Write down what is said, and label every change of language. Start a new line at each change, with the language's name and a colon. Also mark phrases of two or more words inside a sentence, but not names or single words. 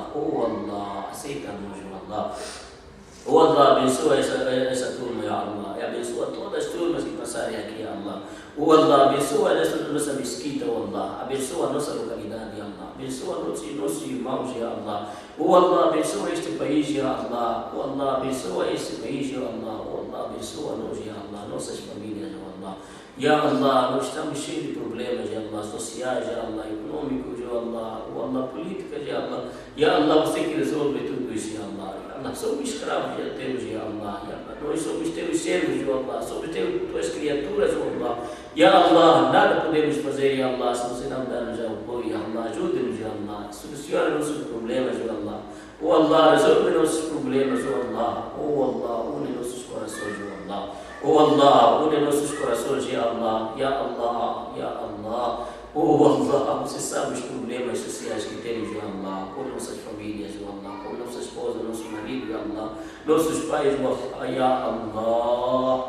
Portuguese: Oh Allah, aceita-nos, ya Allah. Oh Allah, abençoa essa turma, ya Allah, e abençoa todas as turmas que passarem aqui, ya Allah. Oh Allah, abençoa a nossa mesquita, ya Allah, abençoa a nossa localidade, ya Allah, abençoa nossos irmãos, ya Allah. Oh Allah, abençoa este país, ya Allah. Oh Allah, abençoa este país, ya Allah. Oh Allah, abençoa-nos, ya Allah, nossas famílias, ya Allah. Ya Allah, nós estamos cheios de problemas, ya Allah, sociais, ya Allah, econômicos, ya Allah, oh Allah, políticas, ya Allah. Ya Allah, você que resolve tudo isso, ya Allah. Ya Allah, somos escravos, já temos, ya Allah. Ya Allah, nós somos teus servos, ya Allah, somos tuas criaturas, ya Allah. Ya Allah, nada podemos fazer, ya Allah, se você não dar-nos apoio, ya Allah. Ajude-nos, ya Allah, solucione nossos problemas, ya Allah. Oh Allah, resolve nossos problemas, oh Allah. Oh Allah, une nossos corações, oh Allah. Oh Allah, une nossos corações, ya Allah. Ya Allah, ya Allah. Oh Allah, você sabe os problemas sociais que temos, ya Allah, com nossas famílias, ya Allah, com nossa esposa, nosso marido, ya Allah, nossos pais, ya Allah.